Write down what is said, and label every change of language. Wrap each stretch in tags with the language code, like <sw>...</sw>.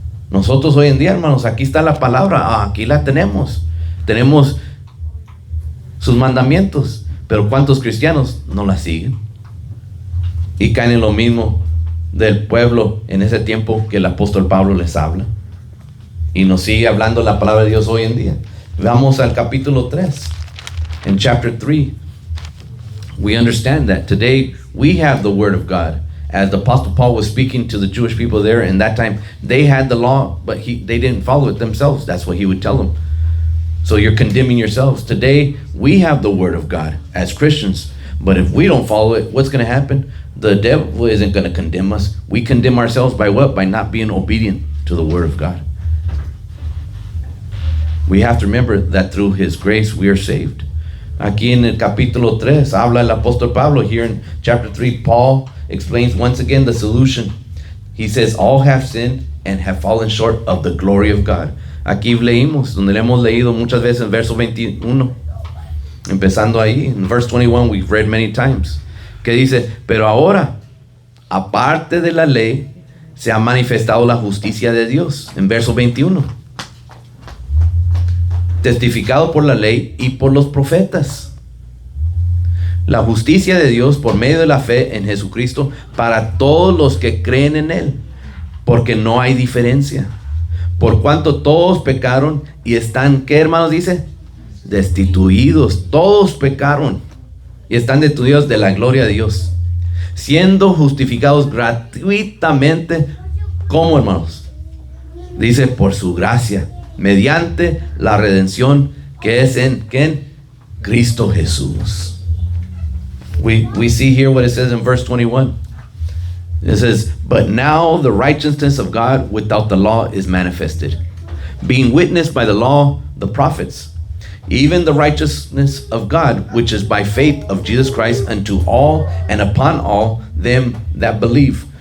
<es>Nosotros hoy en día, hermanos, aquí está la palabra, aquí la tenemos sus mandamientos, pero ¿cuántos cristianos no la siguen? Y caen en lo mismo del pueblo en ese tiempo que el apóstol Pablo les habla, y nos sigue hablando la palabra de Dios hoy en día. Vamos al capítulo 3.</es> <en>In chapter 3, we understand that today we have the word of God. As the apostle Paul was speaking to the Jewish people there in that time, they had the law, but they didn't follow it themselves. That's what he would tell them. So you're condemning yourselves. Today we have the word of God as Christians, but if we don't follow it, what's going to happen? The devil isn't going to condemn us. We condemn ourselves by what? By not being obedient to the word of God. We have to remember that through his grace we are saved.</en> <es>Aquí en el capítulo 3 habla el apóstol Pablo.</es> <en>Here in chapter 3, Paul explains once again the solution. He says, all have sinned and have fallen short of the glory of God.</en> <es>Aquí leímos, donde le hemos leído muchas veces en verso 21. Empezando ahí, en</es> <en>verse 21, we've read many times.</en> <es>Que dice, pero ahora, aparte de la ley, se ha manifestado la justicia de Dios. En verso 21. Testificado por la ley y por los profetas. La justicia de Dios por medio de la fe en Jesucristo para todos los que creen en Él. Porque no hay diferencia. Por cuanto todos pecaron y están, ¿qué hermanos dice? Destituidos. Todos pecaron y están destituidos de la gloria de Dios. Siendo justificados gratuitamente, ¿cómo, hermanos? Dice, por su gracia, mediante la redención que es en Cristo Jesús.</es> <en>We see here what it says in verse 21. It says, but now the righteousness of God without the law is manifested, being witnessed by the law, the prophets, even the righteousness of God, which is by faith of Jesus Christ unto all and upon all them that believe.</en>